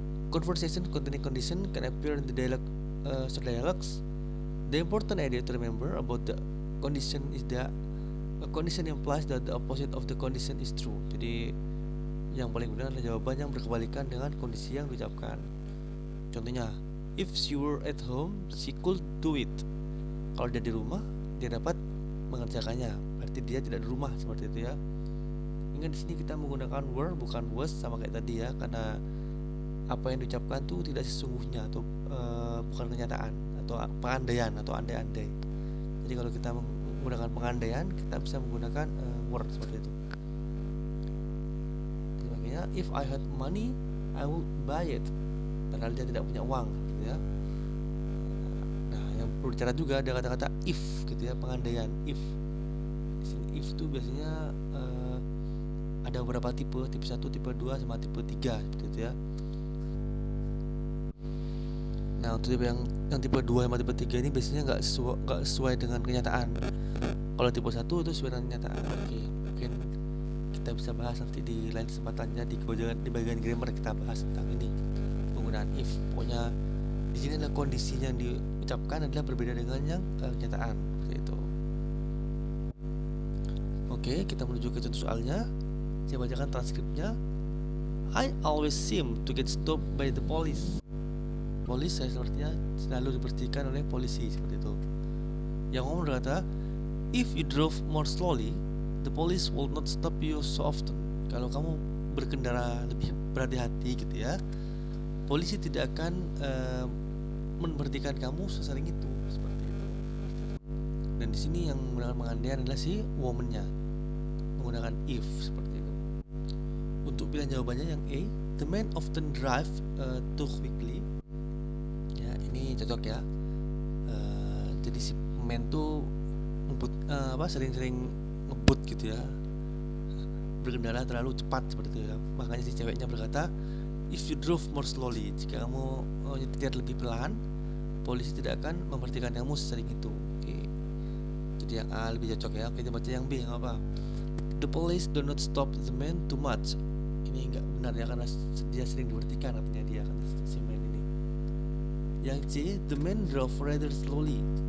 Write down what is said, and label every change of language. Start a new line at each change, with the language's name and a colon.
English: Conversation containing condition can appear in the dialogues. The important idea to remember about the condition is that a condition implies that the opposite of the condition is true.
Indonesian: Jadi yang paling benar adalah jawaban yang berkebalikan dengan kondisi yang diucapkan. Contohnya,
English: if she were at home, she could do it.
Indonesian: Kalau dia di rumah, dia dapat mengerjakannya. Berarti dia tidak di rumah, seperti itu ya. Ingat di sini kita menggunakan were bukan was sama kayak tadi ya, karena apa yang diucapkan tuh tidak sesungguhnya atau bukan kenyataan atau pengandaian atau andai-andai. Jadi kalau kita menggunakan pengandaian, kita bisa menggunakan were seperti itu. Jadi makanya
English: if I had money, I would buy it.
Indonesian: Padahal dia tidak punya uang, gitu ya. Nah, yang perlu dicatat juga ada kata-kata if, gitu ya, pengandaian if. Di sini if itu biasanya ada beberapa tipe 1, tipe 2, sama tipe 3, seperti itu ya. Nah, untuk tipe yang tipe 2 sama tipe 3 ini biasanya nggak sesuai dengan kenyataan. Kalau tipe 1 itu sesuai dengan kenyataan. Oke, mungkin kita bisa bahas nanti di lain kesempatannya di bagian grammar kita bahas tentang ini, penggunaan if. Pokoknya di sini adalah kondisi yang diucapkan adalah berbeda dengan yang kenyataan, seperti itu. Oke, kita menuju ke contoh soalnya. Saya bacakan transkripnya.
English: I always seem to get stopped by the police.
Indonesian: Police saya sepertinya selalu diberhentikan oleh polisi, seperti itu. Yang ngomong berkata,
English: if you drove more slowly, the police will not stop you so often.
Indonesian: Kalau kamu berkendara lebih berhati-hati gitu ya, polisi tidak akan memberhentikan kamu sesering itu, seperti itu. Dan di sini yang menggunakan pengandaian adalah si woman-nya, menggunakan if, seperti itu. Untuk pilihan jawabannya yang A,
English: the man often drive too quickly.
Indonesian: Ini cocok ya. Jadi si man tuh sering-sering ngebut gitu ya, berkendara terlalu cepat, seperti itu ya. Makanya si ceweknya berkata,
English: if you drove more slowly,
Indonesian: jika kamu nyetir lebih pelan, polisi tidak akan memberhentikan kamu sesering itu. Oke. Jadi yang A lebih cocok ya. Oke, kita baca yang B, nggak apa.
English: The police do not stop the man too much.
Indonesian: Ini nggak benar ya, karena dia sering diberhentikan, artinya dia kan si man ini. Yang C,
English: the man drove rather slowly.